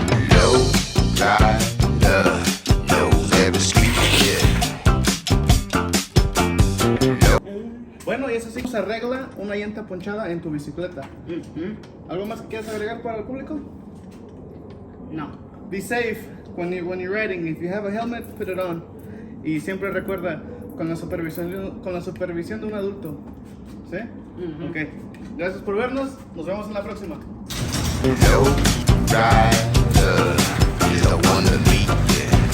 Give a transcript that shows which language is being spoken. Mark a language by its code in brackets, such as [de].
[en] Low rider knows every street, yeah. [es] Bueno, y eso sí se arregla una llanta ponchada en tu bicicleta. ¿Algo más que quieras agregar para el público? No. [en] Be safe when you're riding. If you have a helmet, put it on. [es] Y siempre recuerda, con la supervisión de un adulto. ¿Sí? Ok. Gracias por vernos. Nos vemos en la próxima. [en] Low rider is the one to meet, yeah.